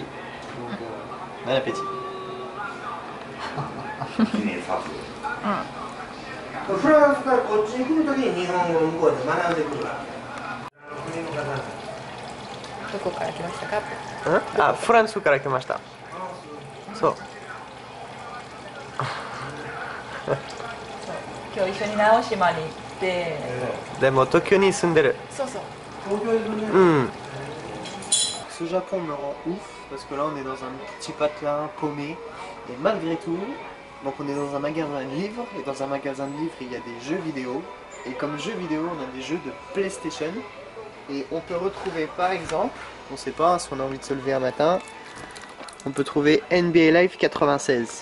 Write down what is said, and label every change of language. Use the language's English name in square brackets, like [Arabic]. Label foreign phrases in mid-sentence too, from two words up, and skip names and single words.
[French] Donc, bon appétit. Ah, [Japanese] France から来ました。そう。今日一緒に直島に行って。でも東京に住んでる。そうそう。 [French] Ce Japon me rend ouf parce que là on est dans un petit patelin paumé et malgré tout, donc on est dans un magasin de livres et dans un magasin de livres il y a des jeux vidéo et comme jeux vidéo on a des jeux de PlayStation et on peut retrouver par exemple, on sait pas si on a envie de se lever un matin, on peut trouver NBA Live 96.